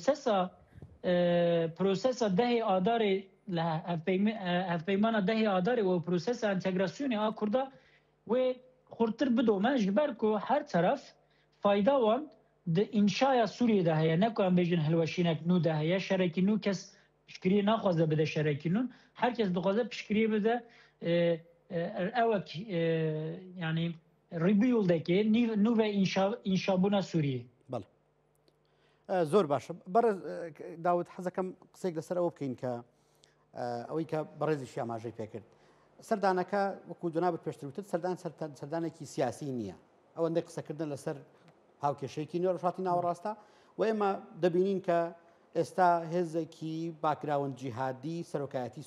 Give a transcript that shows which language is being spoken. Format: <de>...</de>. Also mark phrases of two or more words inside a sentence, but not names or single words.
<ku>prosesa dehê adarê li hevpeymana dehê adarê û prosesa entegrasyonê a Kurda wê xurttir bidome ji ber ku her teref fayda wan di înşaya Sûriyê de heye ne ku em bêjin hilweşînek nû de heye şerekî nû kes piştgiriyê naxwaze bide şerekî nû herkes dixwaze piştgiriyê bide ewek yani rebuildekê nû ve înşabûna Sûriyê.</ku> <ckb>زۆر باشە بەڕێز داوت حەزەکەم قسێک لەسەر ئەوە بکەین کە ئەوەی کە بەڕێزیشی ئاماژەی پێکرد سەردانەکە وەکو جنابەت پێشتر وتت سەردانێکی سیاسی نییە ئەوەندەی قسەکردن لەسەر هاوکێشەیەکی نوێ ڕۆژهاتی ناوەڕاستە و ئێمە دەبینین کە ئێستا هێزێکی باکراون جیهادی سەرۆکایەتی</ckb>